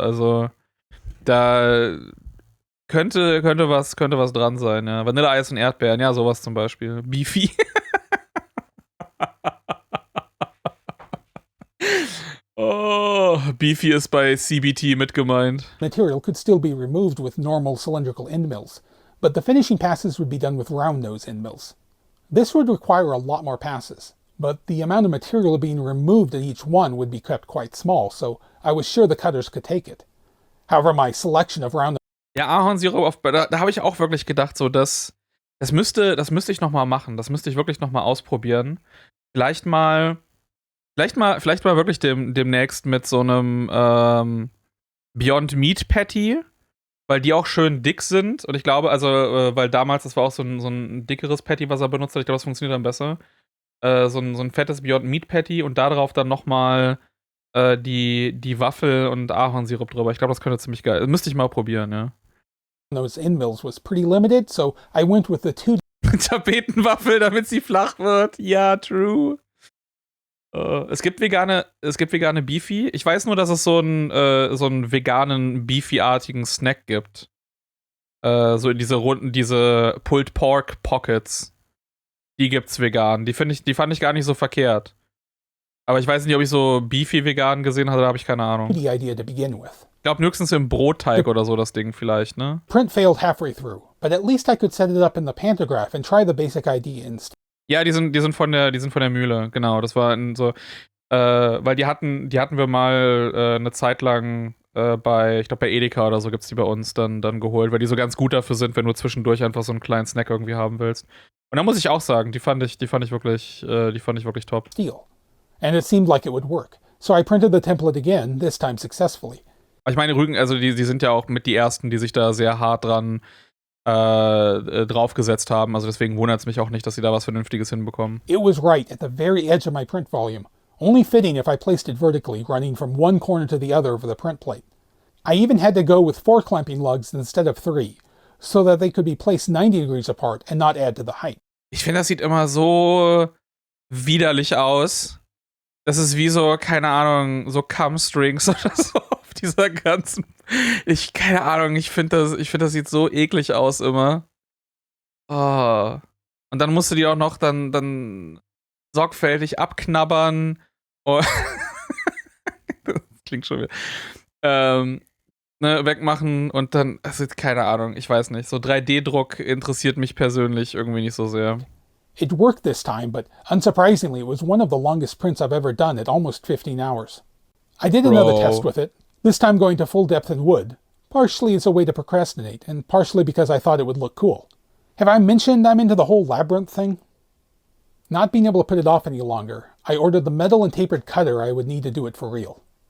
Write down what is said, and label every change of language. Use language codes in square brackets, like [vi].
[de] Also da könnte was dran sein, ja. Vanilleeis und Erdbeeren, ja, sowas zum Beispiel. Beefy. Oh, Beefy ist bei CBT mit gemeint. [en] Material could still be removed with normal cylindrical end mills, but the finishing passes would be done with round nose end mills. This would require a lot more passes, but the amount of material being removed at each one would be kept quite small, so I was sure the cutters could take it. However, my selection of round... [de] Ja, Ahornsirup, da habe ich auch wirklich gedacht, so, das müsste ich noch mal machen. Das müsste ich wirklich noch mal ausprobieren. Vielleicht mal wirklich demnächst mit so einem Beyond Meat Patty, weil die auch schön dick sind. Und ich glaube, also, weil damals, das war auch so ein dickeres Patty, was er benutzt hat. Ich glaube, das funktioniert dann besser. So ein fettes Beyond Meat Patty und darauf dann noch mal die Waffel und Ahornsirup drüber. Ich glaube, das könnte ziemlich geil. Das müsste ich mal probieren, ja. [en] Those end mills was pretty limited, so I went with the 2... [de] Tapetenwaffel, damit sie flach wird. Ja, [en] true. [de] Es gibt vegane Beefy. Ich weiß nur, dass es so einen veganen Beefy-artigen Snack gibt. So in diese Pulled Pork Pockets. Die gibt's vegan. Die fand ich gar nicht so verkehrt. Aber ich weiß nicht, ob ich so Beefy vegan gesehen hatte, da habe ich keine Ahnung. [en] The idea to begin with. [de] Ich glaube, höchstens im Brotteig oder so das Ding vielleicht, ne? [en] Print failed halfway through, but at least I could set it up in the pantograph and try the basic idea instead. [de] Ja, die sind von der Mühle, genau. Das war so, weil die hatten wir mal eine Zeit lang bei Edeka oder so gibt's die bei uns dann geholt, weil die so ganz gut dafür sind, wenn du zwischendurch einfach so einen kleinen Snack irgendwie haben willst. Und da muss ich auch sagen, die fand ich wirklich top. [en] Steel. And it seemed like it would work. So I printed the template again, this time successfully. [de] Ich meine, Rügen, also die sind ja auch mit die ersten, die sich da sehr hart dran draufgesetzt haben. Also deswegen wundert es mich auch nicht, dass sie da was Vernünftiges hinbekommen. [en] It was right at the very edge of my print volume, only fitting if I placed it vertically, running from one corner to the other of the print plate. I even had to go with 4 clamping lugs instead of 3, so that they could be placed 90 degrees apart and not add to the height. [de] Ich finde, das sieht immer so widerlich aus. Das ist wie so, keine Ahnung, so Cum-Strings oder so auf dieser ganzen... keine Ahnung, ich finde, das sieht so eklig aus immer. Oh. Und dann musst du die auch noch dann sorgfältig abknabbern. Oh. Das klingt schon wieder. Wegmachen und dann, also keine Ahnung, ich weiß nicht. So 3D-Druck interessiert mich persönlich irgendwie nicht so sehr. [en] It worked this time, but unsurprisingly, it was one of the longest prints I've ever done at almost 15 hours. I did another test with it, this time going to full depth in wood, partially as a way to procrastinate, and partially because I thought it would look cool. Have I mentioned I'm into the whole labyrinth thing? Not being able to put it off any longer, I ordered the metal and tapered cutter I would need to do it for real.